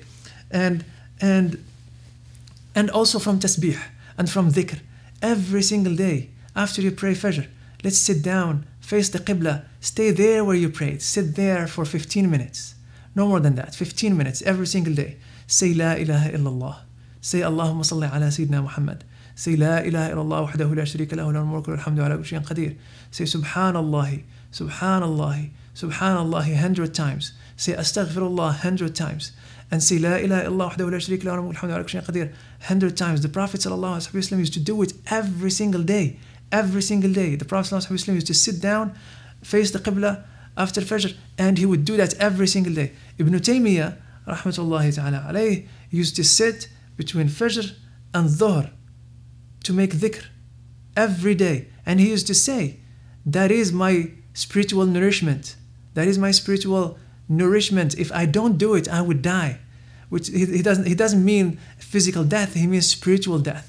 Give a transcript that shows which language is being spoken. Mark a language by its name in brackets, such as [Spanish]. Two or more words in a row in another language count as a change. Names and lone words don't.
[English] And also from tasbih and from dhikr, every single day after you pray Fajr, let's sit down, face the Qibla, stay there where you prayed, sit there for 15 minutes. No more than that, 15 minutes every single day. [Arabic] Say لا إله إلا الله. Say اللهم صل على سيدنا محمد. Say لا إله إلا الله وحده لا شريك له له الملك وله الحمد على كل شيء قدير. [English] Say [Arabic] سبحان الله سبحان الله سبحان الله [English] 100 times. Say Astaghfirullah 100 times. And say [Arabic] لا إله إلا الله وحده لا شريك له له الحمد على كل شيء قدير 100 times. [English] The Prophet ﷺ used to do it every single day. Every single day. The Prophet ﷺ used to sit down, face the Qibla after Fajr, and he would do that every single day. [Arabic] Ibn Taymiyyah, رحمة الله تعالى عليه, [English] used to sit between Fajr and Dhuhr to make dhikr every day. And he used to say, that is my spiritual nourishment. That is my spiritual nourishment. If I don't do it, I would die. Which he doesn't mean physical death, he means spiritual death.